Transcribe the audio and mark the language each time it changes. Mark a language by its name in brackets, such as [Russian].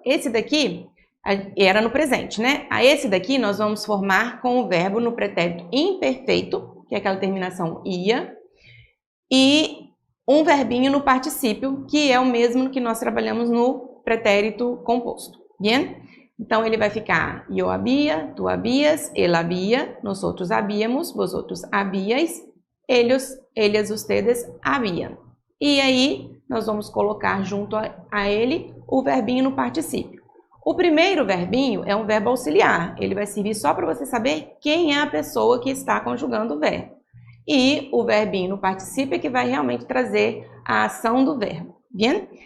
[Portuguese] Esse daqui era no presente, né? Esse daqui nós vamos formar com o verbo no pretérito imperfeito, que é aquela terminação ia, e um verbinho no particípio, que é o mesmo que nós trabalhamos no pretérito composto. [Spanish] Bien? [Portuguese] Então, ele vai ficar eu [Spanish] había, tu habías, él había, nosotros habíamos, vosotros habíais, ellas, ustedes habían. [Portuguese] E aí, nós vamos colocar junto a ele o verbinho no particípio. O primeiro verbinho é um verbo auxiliar. Ele vai servir só para você saber quem é a pessoa que está conjugando o verbo. E o verbinho no particípio é que vai realmente trazer a ação do verbo. [Spanish] Bien?